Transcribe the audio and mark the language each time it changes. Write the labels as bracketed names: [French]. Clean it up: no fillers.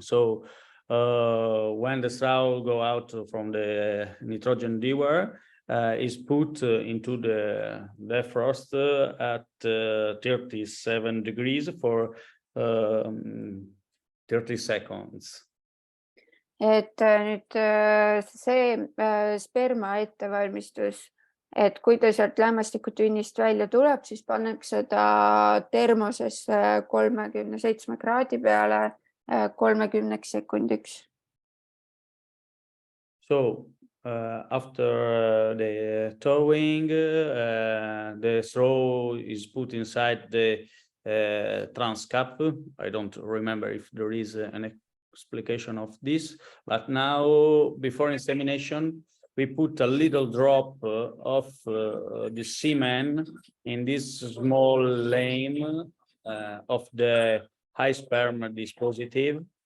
[English] So when the straw go out from the nitrogen dewar, is put into the defrost at 37 degrees for 30 seconds. [Estonian] Et nüüd see sperma ettevalmistus, et kui ta sealt lämmastikutünnist välja tuleb, siis pannakse ta termosesse 37 kraadi peale 30 sekundiks. [English] So after the towing, the straw is put inside the transcap. I don't remember if there is an explication of this, but now before insemination, we put a little drop of the semen in this small lane of the high sperm dispositive.